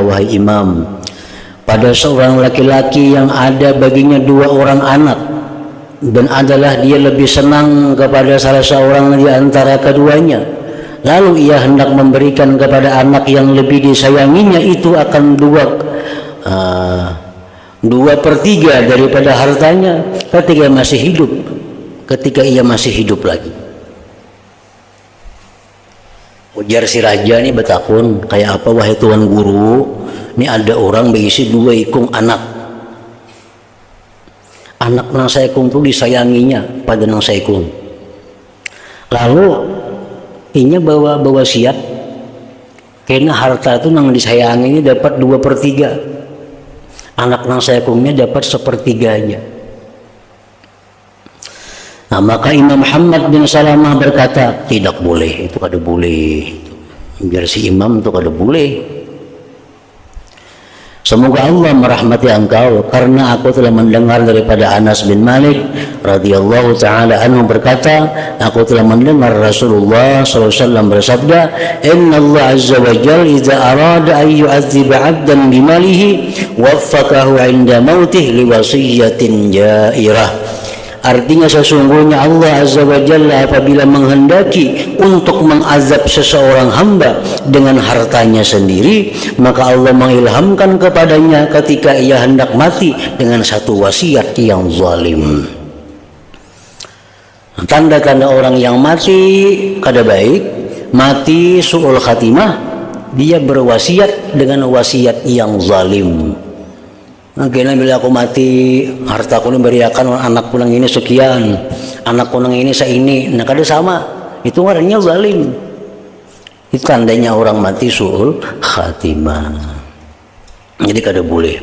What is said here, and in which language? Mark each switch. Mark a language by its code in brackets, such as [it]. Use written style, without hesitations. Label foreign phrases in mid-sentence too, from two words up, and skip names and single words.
[id] wahai imam, pada seorang laki-laki yang ada baginya 2 orang anak, dan adalah dia lebih senang kepada salah seorang di antara keduanya, lalu ia hendak memberikan kepada anak yang lebih disayanginya itu akan 2/3 daripada hartanya ketika masih hidup, ketika ia masih hidup lagi. [bjn] Ujar si raja ini betakun, kayak apa wahai tuan guru, ini ada orang berisi 2 ikung anak. Anak nang saikung itu disayanginya pada nang saikung. Lalu inya bawa wasiat, karena harta itu nang disayanginya dapat 2/3. Anak nang saikungnya dapat 1/3-nya. [id] Nah, maka Imam Muhammad bin Salamah berkata, tidak boleh, [bjn] itu kada boleh. [id] Biar si imam itu kada boleh. Semoga Allah merahmati engkau, karena aku telah mendengar daripada Anas bin Malik [ar] رضي الله تعالى عنه [id] berkata, aku telah mendengar Rasulullah SAW bersabda, [ar] إن الله عز وجل إذا أراد أن يعذب عبدا بماله وفقه عند موته لوصية جائرة. [id] Artinya sesungguhnya Allah [ar] عز وجل [id] apabila menghendaki untuk mengazab seseorang hamba dengan hartanya sendiri, maka Allah mengilhamkan kepadanya ketika ia hendak mati dengan satu wasiat yang zalim. Tanda-tanda orang yang mati kada baik, mati [ar] سوء الخاتمة, [id] dia berwasiat dengan wasiat yang zalim. [bjn] Akhirnya bila aku mati, hartaku ini beriakan anakku yang ini sekian, anakku yang ini seini. Nah, kada sama, itu orangnya zalim. Itu tandanya orang mati [ar] سوء الخاتمة. [bjn] Jadi kada boleh.